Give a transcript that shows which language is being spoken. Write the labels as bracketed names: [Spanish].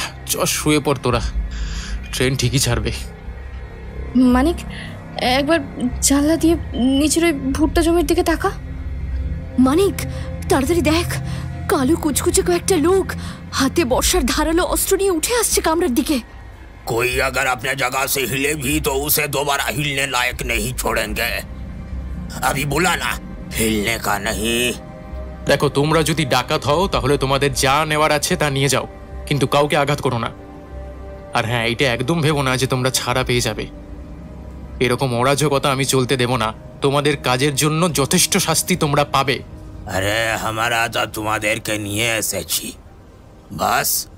[Bangla] চ, শুয়ে পড় তোরা, ট্রেন ঠিকই ছাড়বে। মানিক, একবার জানলা দিয়ে নিচের ওই ভুট্টা জমির দিকে তাকা। মানিক, তাড়াতাড়ি দেখ, কালো কুচকুচে কয়েকটা লোক হাতে বর্ষার ধারালো অস্ত্র নিয়ে উঠে আসছে কামরার দিকে। [Hindi] कोई अगर अपने जगह से हिले भी तो उसे दोबारा हिलने लायक नहीं छोड़ेंगे। अभी बोला ना, हिलने का नहीं। [Bangla] দেখো, তোমরা যদি ডাকাত হও তাহলে তোমাদের যা নেওয়ার আছে তা নিয়ে যাও, কিন্তু কাউকে আঘাত করো না। আর হ্যাঁ, এটা একদম ভেবো না যে তোমরা ছাড়া পেয়ে যাবে। এরকম অরাজকতা আমি চলতে দেব না। তোমাদের কাজের জন্য যথেষ্ট শাস্তি তোমরা পাবে। আরে, আমরা তো তোমাদেরকে নিয়ে এসেছি, বাস